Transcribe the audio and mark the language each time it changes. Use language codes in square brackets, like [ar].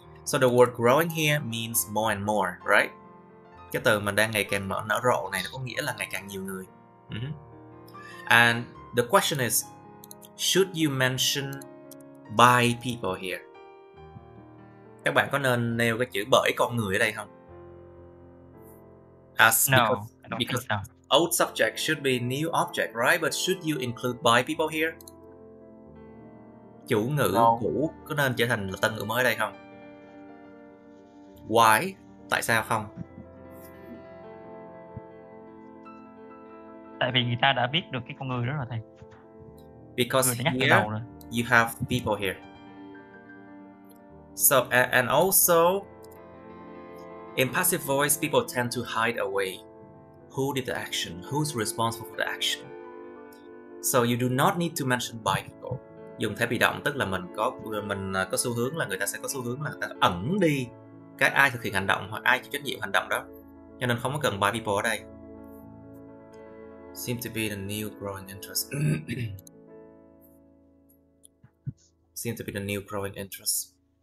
[en] So the word growing here means more and more, right? [vi] Cái từ mà đang ngày càng nở rộ này nó có nghĩa là ngày càng nhiều người. [en] And the question is, should you mention by people here? [vi] Các bạn có nên nêu cái chữ bởi con người ở đây không? [en] No, I don't think so. Old subject should be new object, right? But should you include by people here? [vi] Chủ ngữ cũ có nên trở thành tân ngữ mới ở đây không? [en] Why? [vi] Tại sao không? Tại vì người ta đã biết được cái con người đó rồi thầy. [en] Because [vi] người đã nhắc từ [en] here [vi] đầu rồi. [en] you have people here. So and also in passive voice, people tend to hide away who did the action, who's responsible for the action. So you do not need to mention by people. [vi] Dùng thể bị động tức là mình có xu hướng là người ta sẽ có xu hướng là người ta ẩn đi cái ai thực hiện hành động hoặc ai chịu trách nhiệm hành động đó. Cho nên không có cần [en] by people [vi] ở đây. [en] Seems to be the new growing interest. Seems to be the new growing interest.